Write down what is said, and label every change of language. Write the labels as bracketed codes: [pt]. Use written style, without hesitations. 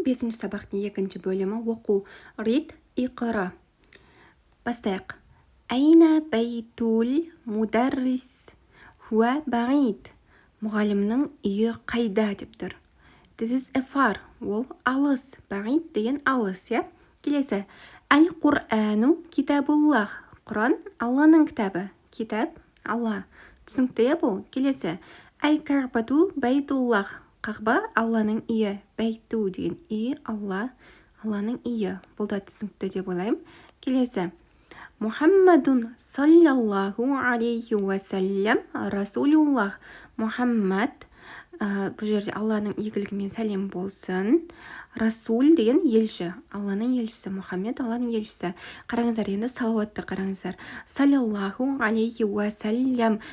[kk] 5-ші сабақтың 2-ші бөлімі оқу. Рид [ar] иқра. [kk] Бастайық. [ar] Айна байтул мударрис хуа баид. [kk] Мұғалімнің үйі қайда деп тұр. [en] This is a far. [kk] Ол алыс. Баид деген алыс, я? Келесі. [ar] Әл-Құрану китабуллах. [kk] Құран Алланың кітабы. Китап Алла. Түсінікті бұл. Келесі. [ar] Әл-Карбату байтуллах. [kk] Қағба Алланың үйі. Бәйту деген үй Алланың үйі. Бұл да түсінікті деп ойлаймын. Келесі. [ar] Мұхаммадун саллаллаху алейхи уассалям расулуллах. [kk] Мұхаммад, бұл жерде Алланың игілігімен сәлем болсын. Расул деген елші. Алланың елшісі. Мұхаммед Алланың елшісі. Қараңыздар, енді салауатты қараңыздар. [ar] Саллаллаху алейхи уассалям.